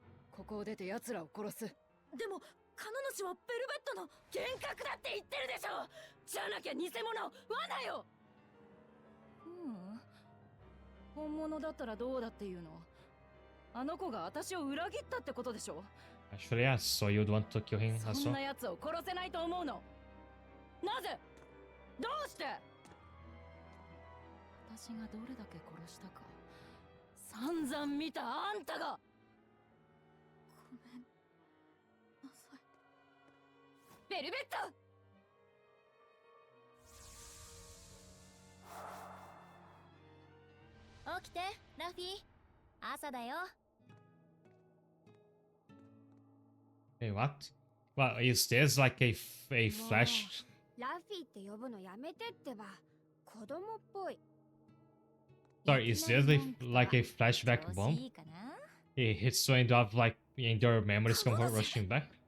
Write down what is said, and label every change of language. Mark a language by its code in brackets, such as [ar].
[ja] ここを出て奴らを殺す。でもカノ主はベルベットの幻覚だって言ってるでしょ。じゃなきゃ偽物罠よ。本物だったらどうだっていうの。あの子が私を裏切ったってことでしょ。 [en] Actually, yeah, so you'd want to kill him as [ja] そん [en] well? [ja] な奴を殺せないと思うの。なぜ？どうして？私がどれだけ殺したか散々見たあんたが。ごめんなさい。ベルベット。起きて、ラフィー。朝だよ。 [en] Wait, what? Well, is this like a flash? [ja] ラフィーって呼ぶのやめてってば。子供っぽい。 [en] Sorry, is this like a flashback bomb? It hits when you have like in your memories come rushing back?